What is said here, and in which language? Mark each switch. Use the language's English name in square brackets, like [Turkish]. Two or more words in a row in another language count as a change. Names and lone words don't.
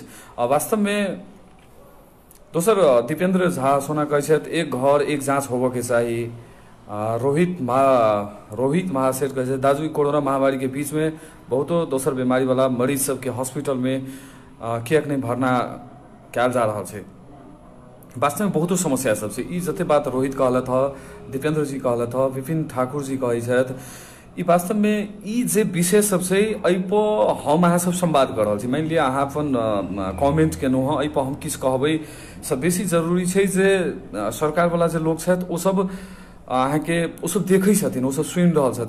[Maithili] वास्तव में दोसर दीपेंद्र झा सोना कहै छथि एक घर एक जांच होबऽ के चाही। रोहित महासेठ कहै छथि दाजू कोरोना महामारी के बीच में बहुतो दोसर बीमारी वाला मरीज सबके हॉस्पिटल में किएक नहीं भरना कयल जा रहल छै। वास्तव में बहुतो समस्या सब छै। ई जते बात रोहित कहलथ ह, दीपेंद्र जी कहलथ ह, विपिन ठाकुर जी कहै छथि, ई वास्तव में ई जे विषय सब छै एहि पर हम अहाँ सब संवाद कर रहल छी। मान लिअ अहाँ अपन कमेंट केलहुँ हँ, एहि पर हम किछु कहबै सब बेसी जरूरी छै जे सरकार वाला जे लोग छथि ओ सब अहाँके ओसभ देखै छथिन, ओसभ सुनि रहल छथिन।